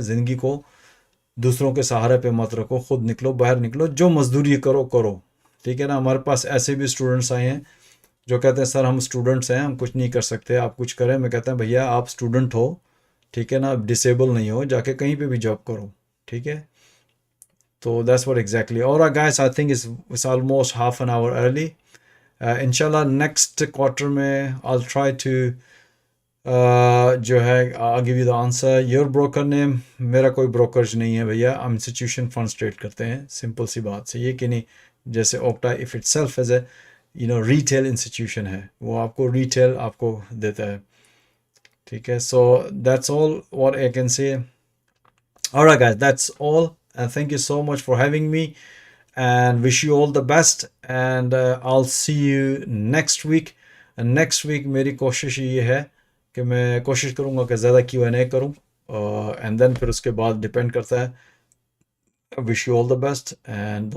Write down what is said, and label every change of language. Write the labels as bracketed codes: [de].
[ur] زندگی کو دوسروں کے سہارے پہ مت رکھو, خود نکلو باہر, نکلو جو مزدوری کرو. ٹھیک ہے نا. ہمارے پاس ایسے بھی اسٹوڈنٹس آئے ہیں جو کہتے ہیں سر ہم اسٹوڈنٹس ہیں, ہم کچھ نہیں کر سکتے, آپ کچھ کریں. میں کہتا ہوں بھیا آپ اسٹوڈنٹ ہو, ٹھیک ہے نا, آپ ڈسیبل نہیں ہو, جا کے کہیں پہ بھی جاب کرو. ٹھیک ہے. تو [en] That's what exactly. اور guys I think it's almost half an hour early. انشاءاللہ next quarter میں I'll try to [ur] جو ہے [en] I'll give you the answer. Your broker name, [ur] میرا کوئی بروکرج نہیں ہے بھیا, ہم انسٹیٹیوشن فنڈز ٹریڈ کرتے ہیں. سمپل سی بات سے یہ کہ نہیں جیسے octa if it self as a retail institution ہے, وہ آپ کو ریٹیل آپ کو دیتا ہے. ٹھیک ہے. [en] So that's all what I can say. Alright guys, that's all and thank you so much for having me and wish you all the best and I'll see you next week. And next week [ur] میری کوشش یہ ہے کہ میں کوشش کروں گا کہ زیادہ Q&A کروں and then پھر اس کے بعد ڈپینڈ کرتا ہے. [en] wish you all the best and